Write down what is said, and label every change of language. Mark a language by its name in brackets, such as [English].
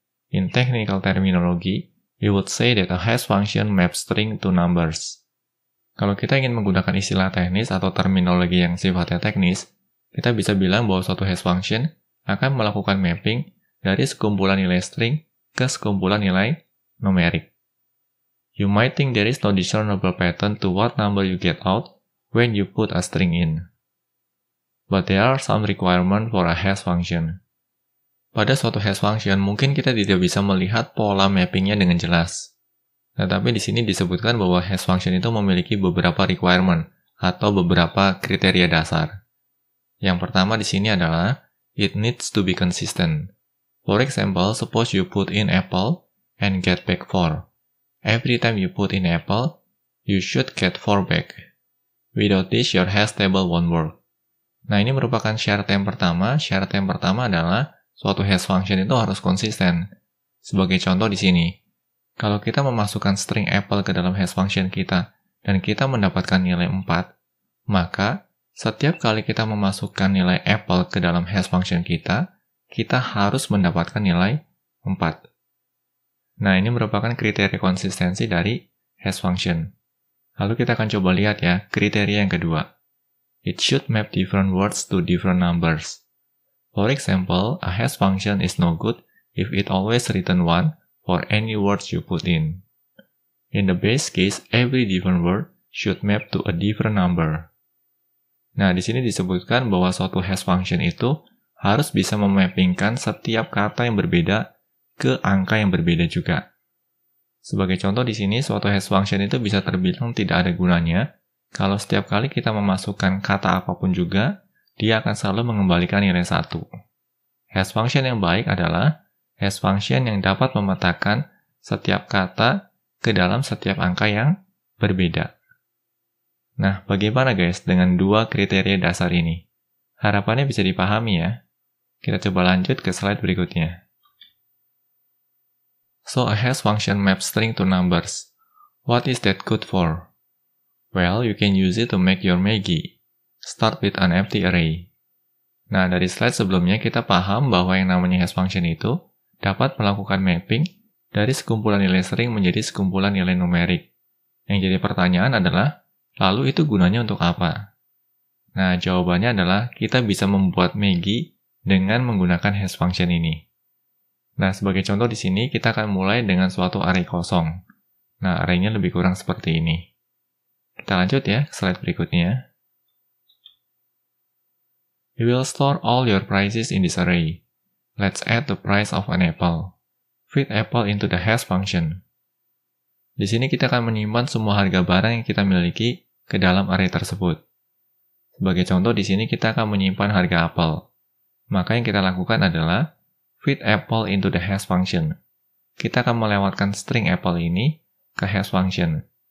[English] In technical terminology, we would say that a hash function maps string to numbers. [Indonesian] Kalau kita ingin menggunakan istilah teknis atau terminologi yang sifatnya teknis, kita bisa bilang bahwa suatu hash function akan melakukan mapping dari sekumpulan nilai string ke sekumpulan nilai numerik. [English] You might think there is no discernible pattern to what number you get out when you put a string in. But there are some requirements for a hash function. [Indonesian] Pada suatu hash function, mungkin kita tidak bisa melihat pola mappingnya dengan jelas. Tetapi di sini disebutkan bahwa hash function itu memiliki beberapa requirement atau beberapa kriteria dasar. Yang pertama di sini adalah [English] it needs to be consistent. For example, suppose you put in apple and get back 4. Every time you put in apple, you should get 4 back. Without this, your hash table won't work. [Indonesian] Nah, ini merupakan syarat yang pertama. Syarat yang pertama adalah suatu hash function itu harus konsisten. Sebagai contoh di sini, kalau kita memasukkan string apple ke dalam hash function kita dan kita mendapatkan nilai 4, maka setiap kali kita memasukkan nilai apple ke dalam hash function kita harus mendapatkan nilai 4. Nah, ini merupakan kriteria konsistensi dari hash function. Lalu kita akan coba lihat ya, kriteria yang kedua. [English] It should map different words to different numbers. For example, a hash function is no good if it always return 1 for for any words you put in. In the base case, every different word should map to a different number. [Indonesian] Nah, di sini disebutkan bahwa suatu hash function itu harus bisa memappingkan setiap kata yang berbeda ke angka yang berbeda juga. Sebagai contoh di sini, suatu hash function itu bisa terbilang tidak ada gunanya kalau setiap kali kita memasukkan kata apapun juga, dia akan selalu mengembalikan nilai 1. Hash function yang baik adalah hash function yang dapat memetakan setiap kata ke dalam setiap angka yang berbeda. Nah, bagaimana guys dengan dua kriteria dasar ini? Harapannya bisa dipahami ya. Kita coba lanjut ke slide berikutnya. [English] So a hash function maps string to numbers. What is that good for? Well, you can use it to make your Maggie. Start with an empty array. [Indonesian] Nah, dari slide sebelumnya kita paham bahwa yang namanya hash function itu dapat melakukan mapping dari sekumpulan nilai string menjadi sekumpulan nilai numerik. Yang jadi pertanyaan adalah, lalu itu gunanya untuk apa? Nah, jawabannya adalah kita bisa membuat Maggie dengan menggunakan hash function ini. Nah, sebagai contoh di sini kita akan mulai dengan suatu array kosong. Nah, array-nya lebih kurang seperti ini. Kita lanjut ya ke slide berikutnya. [English] We will store all your prices in this array. Let's add the price of an apple. Feed apple into the hash function. [Indonesian] Di sini kita akan menyimpan semua harga barang yang kita miliki ke dalam array tersebut. Sebagai contoh di sini kita akan menyimpan harga apel. Maka yang kita lakukan adalah [English] feed apple into the hash function. [Indonesian] Kita akan melewatkan string apple ini ke hash function.